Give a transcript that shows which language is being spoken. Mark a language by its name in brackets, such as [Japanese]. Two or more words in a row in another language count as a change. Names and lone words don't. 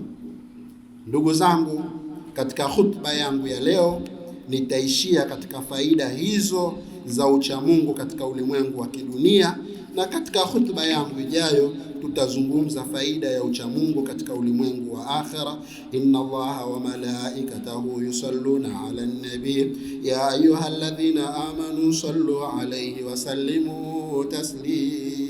[Swahili] Ndugu zangu, katika khutba yangu ya leo nitaishia katika faida hizo za ucha Mungu katika ulimwengu wa kidunia, na katika khutba yangu ijayo tutazungumza faida ya ucha Mungu katika ulimwengu wa akhira. [Arabic] إن الله وملائكته يصلون على النبي يا أيها الذين آمنوا صلوا عليه وسلموا تسليما.